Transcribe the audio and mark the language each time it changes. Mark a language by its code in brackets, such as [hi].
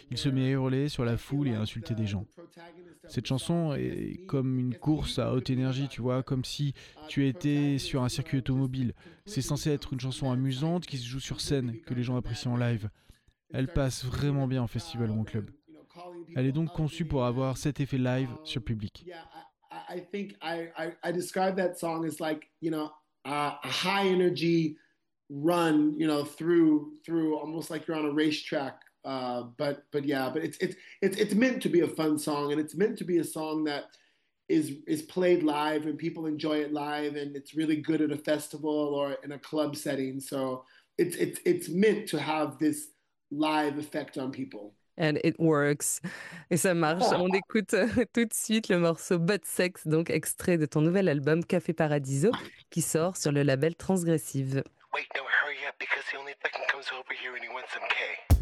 [fr] Il se met à hurler sur la foule et à insulter des gens. Cette chanson est comme une course à haute énergie, tu vois, comme si tu étais sur un circuit automobile. C'est censé être une chanson amusante qui se joue sur scène, que les gens apprécient en live. Elle passe vraiment bien en festival ou en club. Elle est donc conçue pour avoir cet effet live sur le public. [en] I think I describe that song as like, you know, a high energy run, you know, through almost like you're on a racetrack. But yeah, but it's meant to be a fun song, and it's meant to be a song that is played live and people enjoy it live, and it's really good at a festival or in a club setting. So it's meant to have this live effect on people. And it works. [fr] Et ça marche. On écoute tout de suite le morceau Butt Sex, donc extrait de ton nouvel album Café Paradiso, qui sort sur le label Transgressive. [en] Wait, no, hurry up, because he only fucking comes over here and he wants some K.